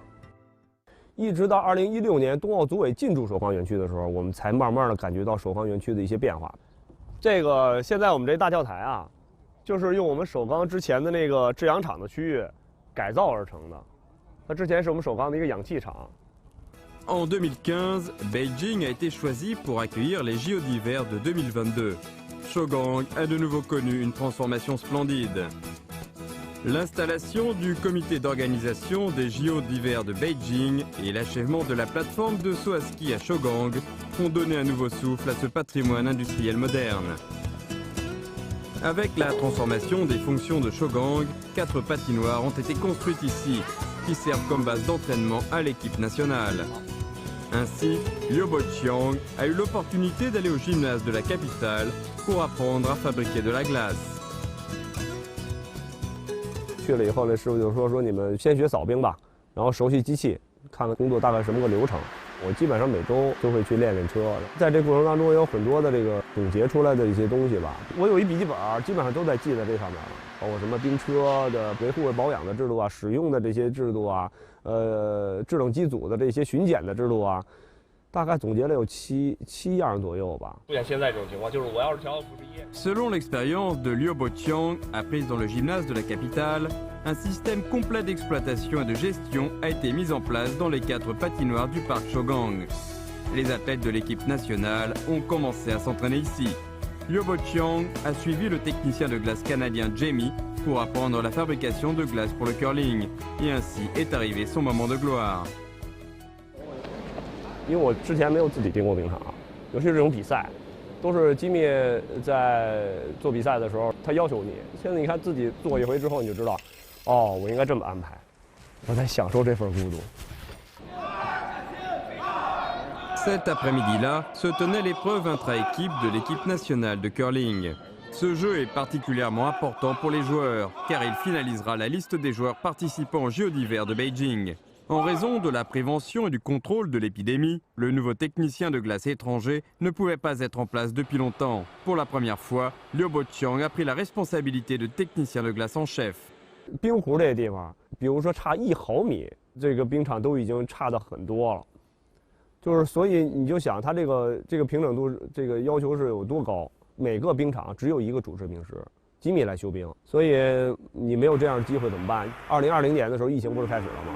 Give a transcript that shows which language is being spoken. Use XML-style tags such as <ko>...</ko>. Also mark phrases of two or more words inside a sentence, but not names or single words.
<zh>一直到2016年冬奥组委进驻首钢园区的时候，我们才慢慢的感觉到首钢园区的一些变化。这个现在我们这大跳台啊，就是用我们首钢之前的那个制氧厂的区域改造而成的。它之前是我们首钢的一个氧气厂。</zh> <fr>En 2015, Beijing a été choisi pour accueillir les JO d'hiver de 2022. Shougang a de nouveau connu une transformation splendide. L'installation du comité d'organisation des JO d'hiver de Beijing et l'achèvement de la plateforme de saut à ski à Shougang ont donné un nouveau souffle à ce patrimoine industriel moderne. Avec la transformation des fonctions de Shougang, 4 patinoires ont été construites ici, qui servent comme base d'entraînement à l'équipe nationale. Ainsi, Liu Boqiang a eu l'opportunité d'aller au gymnase de la capitale pour apprendre à fabriquer de la glace.</fr> <zh>去了以后，那师傅就说你们先学扫冰吧，然后熟悉机器，看看工作大概什么个流程。我基本上每周就会去练练车，在这过程当中也有很多的这个总结出来的一些东西吧。我有一笔记本，基本上都在记在这上面了，包括什么冰车的维护保养的制度啊，使用的这些制度啊，制冷机组的这些巡检的制度啊， 大概总结了有七样左右吧。出现现在这种情况，就是我要是调到51。</zh> <fr>Selon l'expérience de Liu Boqiang, apprise dans le gymnase de la capitale, un système complet d'exploitation et de gestion a été mis en place dans les 4 patinoires du parc Shougang. Les athlètes de l'équipe nationale ont commencé à s'entraîner ici. Liu Boqiang a suivi le technicien de glace canadien Jamie pour apprendre la fabrication de glace pour le curling, et ainsi est arrivé son moment de gloire.</fr> <zh>因为我之前没有自己盯过冰场，尤其是这种比赛，都是吉米在做比赛的时候，他要求你。现在你看自己做一回之后，你就知道，哦，我应该这么安排，我在享受这份孤独。</zh> <fr>Cet après-midi-là se tenait l'épreuve intra-équipe de l'équipe nationale de curling. Ce jeu est particulièrement important pour les joueurs, car il finalisera la liste des joueurs participant aux Jeux d'hiver de Beijing. En raison de la prévention et du contrôle de l'épidémie, le nouveau technicien de glace étranger ne pouvait pas être en place depuis longtemps. Pour la première fois, Liu Boqiang a pris la responsabilité de technicien de glace en chef.</fr> <zh>冰壶这地方，比如说差1毫米，这个冰场都已经差的很多了。就是所以你就想它这个平整度这个要求是有多高？每个冰场只有一个主治冰师，吉米来修冰，所以你没有这样的机会怎么办？2020年的时候，疫情不是开始了吗？</zh>